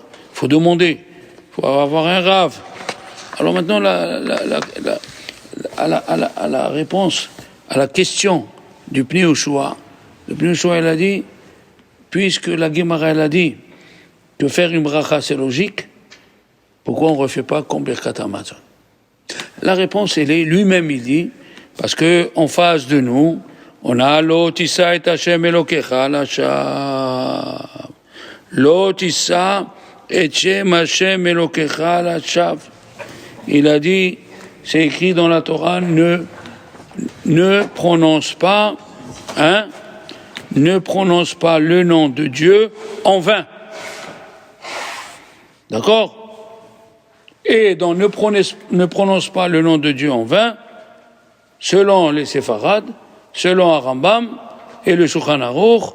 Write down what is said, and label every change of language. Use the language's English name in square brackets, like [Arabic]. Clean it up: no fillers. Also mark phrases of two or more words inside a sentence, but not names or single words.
[French] Il faut demander, il faut avoir un rave. Alors maintenant, à la réponse, à la question du Pnei Yehoshua, le Pnei Yehoshua, il a dit, puisque la Gemara, elle a dit que faire une bracha, c'est logique, pourquoi on ne refait pas comme [Hebrew] ברכת המזון? [French] La réponse, elle est, lui-même, il dit, parce que en face de nous, on a [Hebrew] לא תשא את השם אלוקיך לשוא. לא תשא את שם השם אלוקיך לשוא. [French] Il a dit, c'est écrit dans la Torah, ne prononce pas le nom de Dieu en vain. D'accord? Et donc ne prononce pas le nom de Dieu en vain, selon les séfarades, selon Rambam et le Shulchan Aruch.